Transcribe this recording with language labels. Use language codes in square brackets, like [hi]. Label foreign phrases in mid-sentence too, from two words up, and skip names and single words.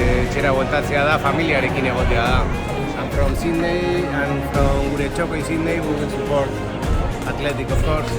[eu] etxera bueltatzea da, familiarekin egotea da. [en] I'm from Sydney, and from [eu] gure txoko [en] in Sydney, we will support Athletic, of course.